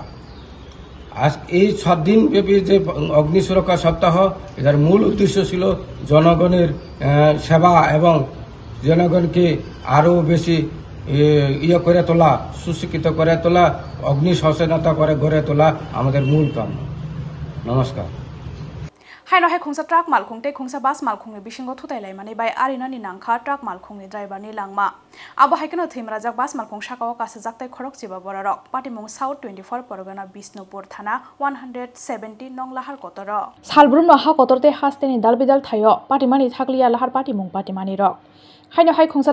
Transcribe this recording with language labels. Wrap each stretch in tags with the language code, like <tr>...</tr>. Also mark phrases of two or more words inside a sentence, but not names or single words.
<bn>আজ এই 7 দিন ব্যাপী যে অগ্নি সুরক্ষা সপ্তাহ এটার মূল উদ্দেশ্য ছিল জনগণের সেবা এবং জনগণকে আরও বেশি করে তোলা, সুশিক্ষিত করে তোলা, অগ্নি সচেতনতা করে গড়ে তোলা আমাদের মূল কাম। নমস্কার।</bn> <trp>हाय नहाय खुंसा ट्राक मालखुं ते खुंसा बास मालखुंनि बिसिंगो थुतायलायमानि बाय आरिनानि नांखा ट्राक मालखुंनि ड्राइभारनि लांमा आबो हायकनो थैमराजाक बास मालखुं साकाओ कासजाकताय खरक चिबा बरारक पाटिमुं साउथ 24 परगना बिष्णुपुर थाना 170 नं लाहार कतर सालब्रुम नहा कतरते हास्तेनि दालबिदाल थायो पाटिमानि थाकलिया लाहार पाटिमुं पाटिमानि रक हायनो हाय खुंसा</trp>